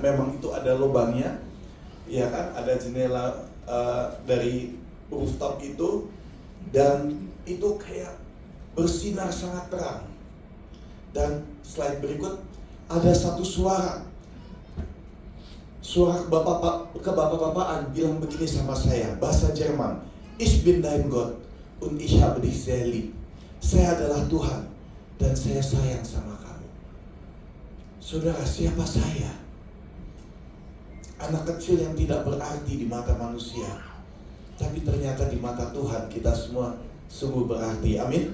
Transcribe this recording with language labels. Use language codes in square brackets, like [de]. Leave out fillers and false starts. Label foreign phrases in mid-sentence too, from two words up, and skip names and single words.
[id] Memang itu ada lubangnya, ya kan? Ada jendela dari rooftop itu, dan itu kayak bersinar sangat terang. Dan slide berikut, ada satu suara kebapak-bapakan bilang begini sama saya, bahasa Jerman, [de] Ich bin dein Gott und ich habe dich sehr lieb. [id] Saya adalah Tuhan dan saya sayang sama kamu. Saudara, siapa saya? Anak kecil yang tidak berarti di mata manusia, tapi ternyata di mata Tuhan kita semua sungguh berarti. Amin.